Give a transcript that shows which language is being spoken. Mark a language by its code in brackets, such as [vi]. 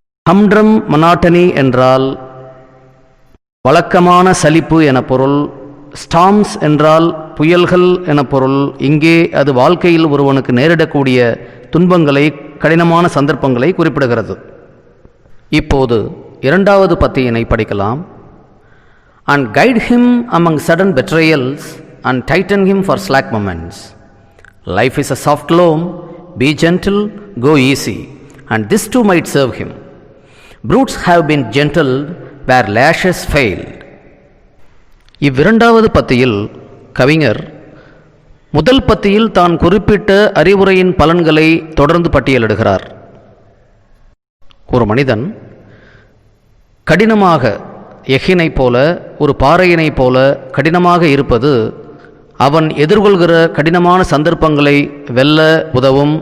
[ta] ஹம்ட்ரம் மனாட்டனி என்றால் வழக்கமான சலிப்பு என பொருள். ஸ்டாம்ஸ் என்றால் புயல்கள் என பொருள். இங்கே அது வாழ்க்கையில் ஒருவனுக்கு நேரிடக்கூடிய துன்பங்களை, கடினமான சந்தர்ப்பங்களை குறிப்பிடுகிறது. இப்போது இரண்டாவது பத்தியினை படிக்கலாம். [en] And guide him among sudden betrayals and tighten him for slack moments. Life is a soft loam. Be gentle, go easy, and this too might serve him. Brutes have been gentled where lashes failed. [ta] இவ்விரண்டாவது பத்தியில் கவிஞர் முதல் பத்தியில் தான் குறிப்பிட்ட அறிவுரையின் பலன்களை தொடர்ந்து பட்டியலிடுகிறார். ஒரு மனிதன் கடினமாக, எஃகினைப் போல, ஒரு பாறையினைப் போல கடினமாக இருப்பது அவன் எதிர்கொள்கிற கடினமான சந்தர்ப்பங்களை வெல்ல உதவும்.